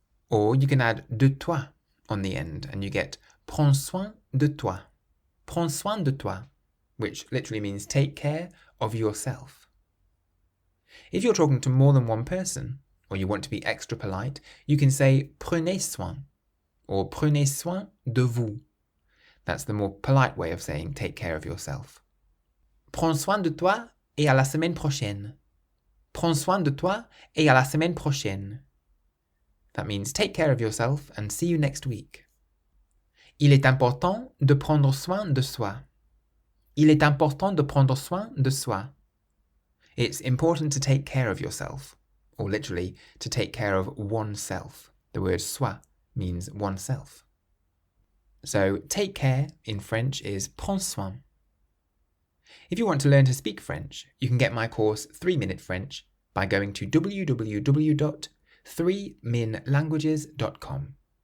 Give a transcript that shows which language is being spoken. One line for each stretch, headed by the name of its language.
English: Or you can add
French: de toi
English: on the end and you get
French: prends soin de toi,
English: prends soin de toi, which literally means take care of yourself. If you're talking to more than one person, or you want to be extra polite, you can say
French: prenez soin,
English: or
French: prenez soin de vous.
English: That's the more polite way of saying take care of yourself.
French: Prends soin de toi et à la semaine prochaine. Prends soin de toi et à la semaine prochaine.
English: That means take care of yourself and see you next week.
French: Il est important de prendre soin de soi. Il est important de prendre soin de soi.
English: It's important to take care of yourself, or literally, to take care of oneself. The word soi means oneself. So, take care in French is
French: prends soin.
English: If you want to learn to speak French, you can get my course 3-Minute French by going to www.3minlanguages.com.